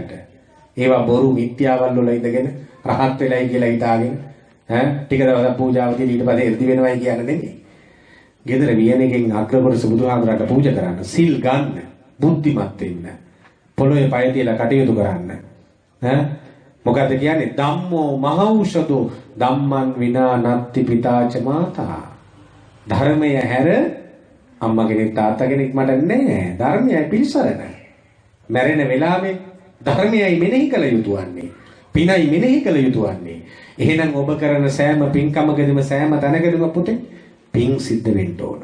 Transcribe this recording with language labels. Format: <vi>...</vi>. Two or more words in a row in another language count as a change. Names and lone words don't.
<si>ඒවා බොරු මිත්‍යාවල් වල ඉඳගෙන රහත් වෙලයි කියලා හිතාගෙන ටික දවසක් පූජාව කියලා ඊට පස්සේ එර්දි වෙනවයි කියන්නේ නෙමෙයි. ගෙදර වියනකින් අග්‍රපුරුෂ බුදුහාමුදුරන්ට පූජා කරන්න, සිල් ගන්න, බුද්ධිමත් වෙන්න. පොළොවේ පය තියලා කටයුතු කරන්න. මොකද්ද කියන්නේ?</si> <pi>ධම්මෝ මහෞෂධෝ ධම්මං විනා නත්ති පිතාච මාතා.</pi> <si>ධර්මය හැර අම්මා කෙනෙක් තාත්තා කෙනෙක් මට නැහැ. ධර්මයයි පිළිසරණ. මැරෙන වෙලාවේ ධර්මයයි මෙනෙහි කළ යුතු වන්නේ. පිනයි මෙනෙහි කළ යුතු වන්නේ. එහෙනම් ඔබ කරන සෑම පින්කමකදීම සෑම තැනකදීම පුතේ පින් සිද්ධ වෙන්න ඕන.</si>